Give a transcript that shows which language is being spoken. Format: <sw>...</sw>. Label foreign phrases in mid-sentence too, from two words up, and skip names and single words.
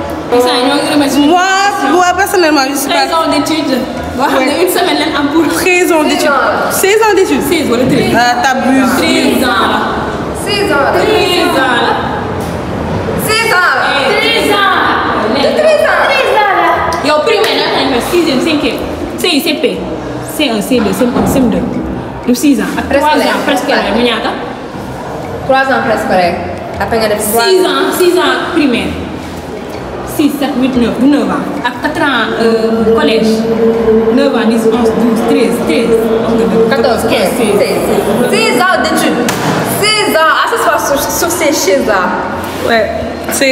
<fr>Moi, personnellement, je suis pas... 13 ans d'études. Ouais. Une semaine là en boule. 13 ans d'études. 16 ans d'études. 16 voilà 13. Ah, t'abuses. 13 ans là. 16 ans. 13 ans là. 16 ans. 13 ans. 13 ans là. Yo primaire là, 6e, 5e. CICP. C1, C2, C1, CM2. Donc 6 ans. 3 ans presque là,</fr> <wo>mu ñaata?</wo> <fr>3 ans presque rek. Après</fr> <wo>nga def</wo> <fr>6 ans primaire. 6, 7, 8, 9, 9 ans. À 4 ans collège. 9 ans, 10, 11, 12, 13. 14, 15, 16 ans d'études. 16 ans, à ce soir sur ces chaises-là. Ouais, 16 ans.</fr>